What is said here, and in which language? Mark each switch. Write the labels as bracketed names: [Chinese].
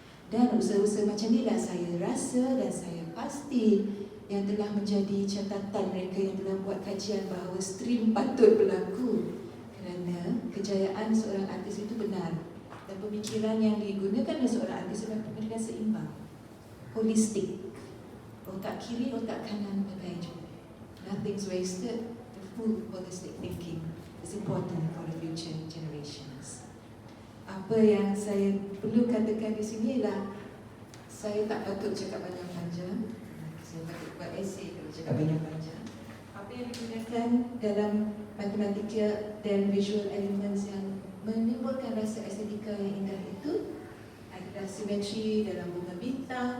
[Malay] Dan usaha-usaha macam inilah saya rasa dan saya pasti yang telah menjadi catatan mereka yang telah buat kajian bahawa stream patut berlaku. Kerana kejayaan seorang artis itu benar. Dan pemikiran yang digunakan oleh seorang artis adalah pemikiran seimbang, holistik. Otak kiri, otak kanan pakai juga. [English] Nothing's wasted. The full holistic thinking is important for the future generations. [Malay] Apa yang saya perlu katakan di sini ialah saya tak patut cakap panjang-panjang. Saya patut buat essay kalau cakap panjang-panjang. Apa yang digunakan dalam matematika dan visual elements yang menimbulkan rasa estetika yang indah itu adalah simetri dalam bunga bintang.